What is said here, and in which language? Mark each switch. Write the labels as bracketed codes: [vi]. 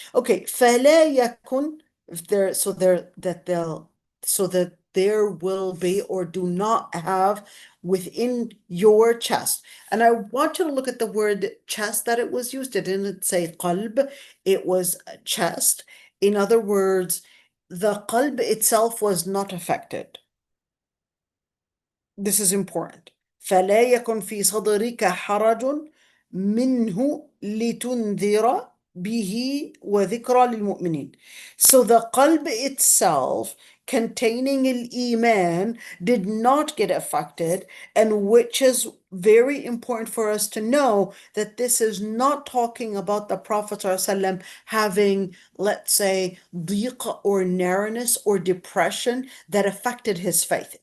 [en] Okay, [ar] فَلَا يَكُنْ [en] if there so there that they'll so that there will be or do not have within your chest. And I want you to look at the word chest that it was used. It didn't say qalb, it was chest. In other words, the qalb itself was not affected. This is important. [ar] فلا يكن في صدرك حرج منه لتنذر به وذكرى للمؤمنين. [en] So the qalb itself containing al-Iman did not get affected, and which is very important for us to know that this is not talking about the Prophet ﷺ having, let's say, dhiq or narrowness or depression that affected his faith.